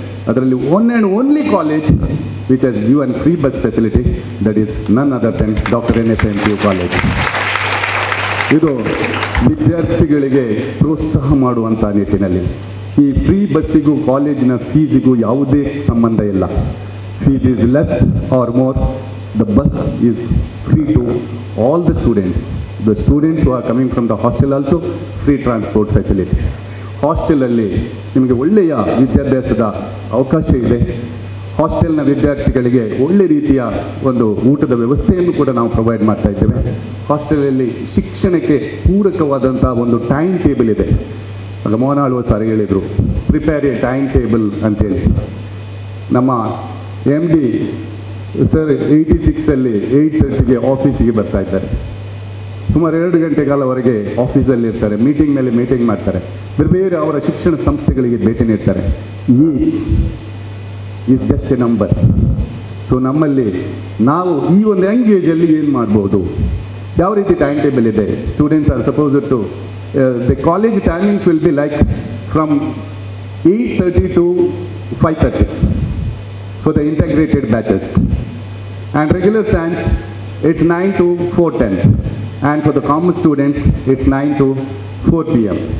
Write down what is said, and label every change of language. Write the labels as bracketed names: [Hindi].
[Kannada] ಅದರಲ್ಲಿ [English] One and only college which has given free bus facility, that is none other than doctor NSM PU college. [Kannada] ಇದು ವಿದ್ಯಾರ್ಥಿಗಳಿಗೆ ಪ್ರೋತ್ಸಾಹ ಮಾಡುವಂಥ ನಿಟ್ಟಿನಲ್ಲಿ ಈ ಫ್ರೀ ಬಸ್ಸಿಗೂ ಕಾಲೇಜಿನ ಫೀಸಿಗೂ ಯಾವುದೇ ಸಂಬಂಧ ಇಲ್ಲ. [English] Fees is less or more, the bus is free to all the students. The students who are coming from the hostel also, free transport facility. [Kannada] ಹಾಸ್ಟೆಲಲ್ಲಿ ನಿಮಗೆ ಒಳ್ಳೆಯ ವಿದ್ಯಾಭ್ಯಾಸದ ಅವಕಾಶ ಇದೆ. ಹಾಸ್ಟೆಲ್ನ ವಿದ್ಯಾರ್ಥಿಗಳಿಗೆ ಒಳ್ಳೆ ರೀತಿಯ ಒಂದು ಊಟದ ವ್ಯವಸ್ಥೆಯನ್ನು ಕೂಡ ನಾವು ಪ್ರೊವೈಡ್ ಮಾಡ್ತಾ ಇದ್ದೇವೆ. ಹಾಸ್ಟೆಲಲ್ಲಿ ಶಿಕ್ಷಣಕ್ಕೆ ಪೂರಕವಾದಂಥ ಒಂದು ಟೈಮ್ ಟೇಬಲ್ ಇದೆ. ಆಗ ಮೋಹನ್ ಆಳ್ವ ಸರ್ ಹೇಳಿದರು, [English] prepare a time table [Kannada] ಅಂತೇಳಿ. ನಮ್ಮ ಎಮ್ ಡಿ ಸರ್ 86ಅಲ್ಲಿ 8:30ಗೆ ಆಫೀಸಿಗೆ ಬರ್ತಾ ಇದ್ದಾರೆ. ಸುಮಾರು 2 ಗಂಟೆ ಕಾಲವರೆಗೆ ಆಫೀಸಲ್ಲಿ ಇರ್ತಾರೆ, ಮೀಟಿಂಗ್ ಮೇಲೆ ಮೀಟಿಂಗ್ ಮಾಡ್ತಾರೆ, ಬೇರೆ ಬೇರೆ ಅವರ ಶಿಕ್ಷಣ ಸಂಸ್ಥೆಗಳಿಗೆ ಭೇಟಿ ನೀಡ್ತಾರೆ. [English] Each is just a number. [Kannada] So ನಮ್ಮಲ್ಲಿ ನಾವು ಈ ಒಂದು ಯಂಗ್ ಏಜಲ್ಲಿ ಏನು ಮಾಡ್ಬೋದು, ಯಾವ ರೀತಿ ಟೈಮ್ ಟೇಬಲ್ ಇದೆ. [English] Students are suppose to the college timings will be like from 8:30 to 5:30 for the integrated batches, and regular science it's 9 to 4:10, and for the common students it's 9 to 4 p.m.